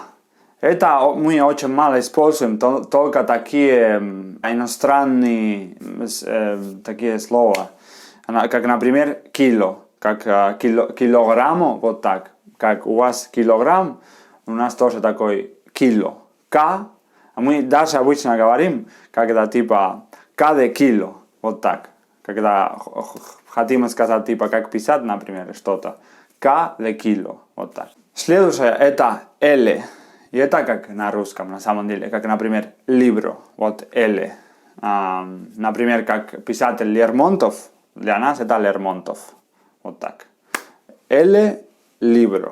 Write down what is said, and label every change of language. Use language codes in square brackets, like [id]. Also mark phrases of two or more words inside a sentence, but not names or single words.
[ru] Это мы очень мало используем, только такие иностранные такие слова. Как, например, кило. Как килограмм, вот так. Как у вас килограмм, у нас тоже такой кило. К Мы даже обычно говорим, когда типа [es] cada kilo, [ru] вот так. Когда хотим сказать типа как писать, например, что-то. [es] Cada kilo, [ru] вот так. Следующее это ele. И это как на русском, на самом деле, как, например, libro, вот ele. Например, как писатель Лермонтов, для нас это Лермонтов, вот так. [es] Ele libro.